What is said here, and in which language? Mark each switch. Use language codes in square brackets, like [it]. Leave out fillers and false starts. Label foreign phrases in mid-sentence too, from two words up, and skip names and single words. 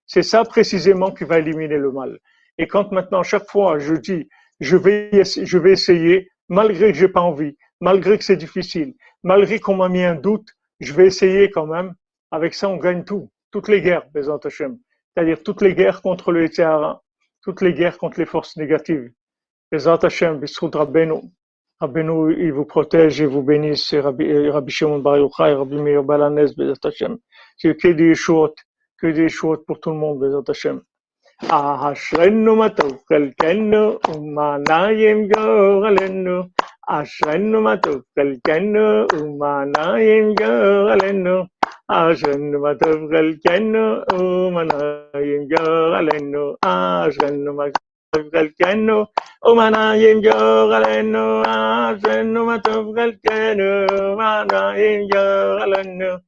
[fr] C'est ça précisément qui va éliminer le mal. Et quand maintenant, chaque fois, je dis, je vais essayer, malgré que j'ai pas envie, malgré que c'est difficile, malgré qu'on m'a mis un doute, je vais essayer quand même. Avec ça, on gagne tout. Toutes les guerres, [he] בעזרת השם. [fr] C'est-à-dire toutes les guerres contre le Yitzhara, toutes les guerres contre les forces négatives. [he] בעזרת השם, בזכות רבנו. [fr] Rabbeinu, il vous protège et vous bénisse. Rabbi Shimon Bar Yochai, Rabbi Meir Balanès, [he] בעזרת השם. [fr] C'est que des choses pour tout le monde, [he] בעזרת השם. אשרינו מה טוב חלקנו ומה נעים גורלנו אשרינו מה טוב חלקנו ומה נעים גורלנו אשרינו מה טוב חלקנו ומה נעים גורלנו אשרינו מה טוב חלקנו ומה נעים גורלנו אשרינו מה טוב חלקנו ומה נעים גורלנו